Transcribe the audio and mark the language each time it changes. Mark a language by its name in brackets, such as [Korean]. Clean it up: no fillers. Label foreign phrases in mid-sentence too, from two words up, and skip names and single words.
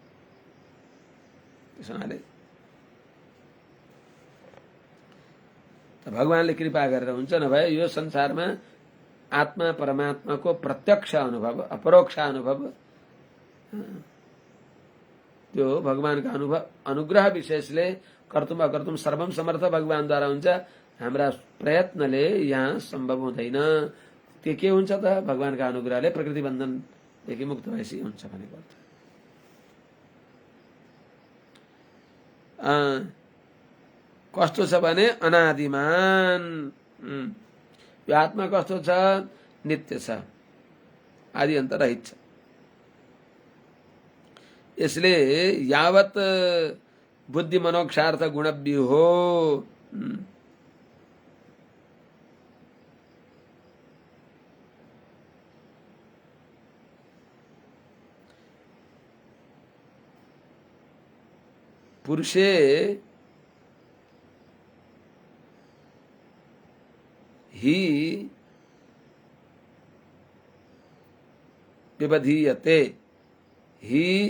[Nepali] त्यसैले त भगवानले कृपा गरेर हुन्छ नभए यो संसारमा आत्मा परमात्माको प्रत्यक्ष अनुभव अपरोक्ष अनुभव त्यो भगवानका अनुभव अनुग्रह विशेषले [Sanskrit] कर्तुम अकर्तुम सर्वम [Nepali] समर्थ भगवानद्वारा हुन्छ। हाम्रा प्रयत्नले यहाँ सम्भव हुँदैन। त्यो के हुन्छ त भगवानका अनुग्रहले प्रकृति बन्धनदेखि मुक्त भएपछि हुन्छ भनेको अर्थ। कस्तो छ भने अनादिमान यो आत्मा कस्तो छ नित्य छ आदि अन्त रहित छ। [Sanskrit] यसले यावत बुद्धि मनोक्षार्थ गुणव्यूहो पुरुषे ही विबधीयते ही